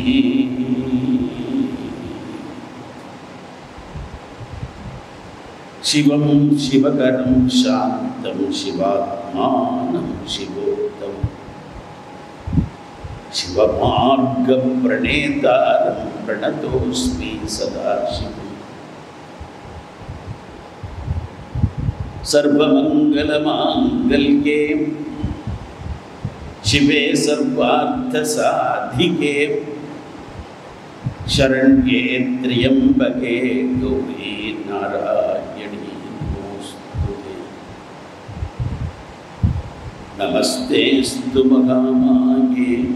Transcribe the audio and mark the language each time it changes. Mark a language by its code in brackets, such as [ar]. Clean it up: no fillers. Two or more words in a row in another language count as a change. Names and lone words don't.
[sa] शिवं शिवकरं शान्तं शिवात्मानं शिवोत्तमम् शिवमार्ग प्रणेतारं प्रणतोऽस्मि सदाशिवम् सर्वमंगलमांगल्ये शिवे सर्वार्थसाधिके शरण्ये त्र्यंबके गौरी नारायणी नमोस्तुते नमस्तेस्तु महामाये